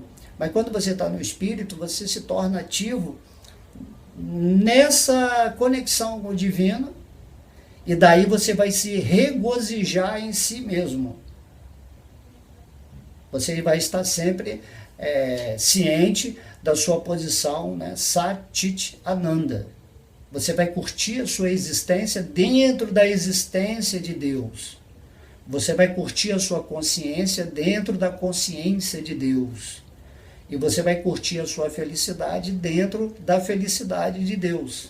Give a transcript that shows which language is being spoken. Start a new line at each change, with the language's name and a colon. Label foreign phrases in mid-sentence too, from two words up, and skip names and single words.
Portuguese: Mas quando você está no espírito, você se torna ativo nessa conexão com o divino, e daí você vai se regozijar em si mesmo. Você vai estar sempre ciente da sua posição, né?
Sanskrit: सत्-चित् आनन्द.
Portuguese: Você vai curtir a sua existência dentro da existência de Deus. Você vai curtir a sua consciência dentro da consciência de Deus. E você vai curtir a sua felicidade dentro da felicidade de Deus.